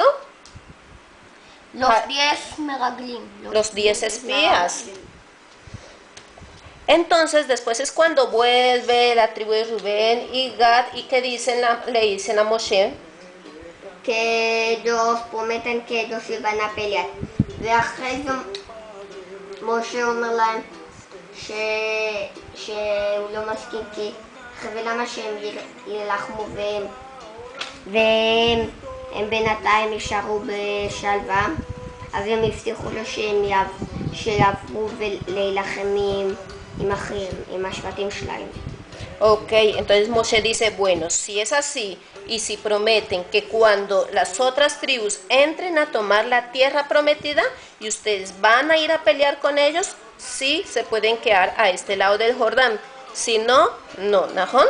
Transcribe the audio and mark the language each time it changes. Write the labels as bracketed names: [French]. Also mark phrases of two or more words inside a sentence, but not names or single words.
[Spanish] Los 10 meraglim. Los 10 espías. Entonces después es cuando vuelve la tribu de Rubén y Gad, y que le dicen a Moshe que ellos prometen que ellos iban a pelear. [Hebrew] ואחרי זה משה אומר להם שהוא לא מסכים, כי למה שהם ילחמו והם בינתיים יישארו בשלווה, אז הם הבטיחו לו שהם שיעברו ולהילחם עם השבטים שלהם. [Spanish] Ok, entonces Moshe dice, bueno, si es así y si prometen que cuando las otras tribus entren a tomar la tierra prometida y ustedes van a ir a pelear con ellos, sí se pueden quedar a este lado del Jordán. Si no, no. ¿Najón?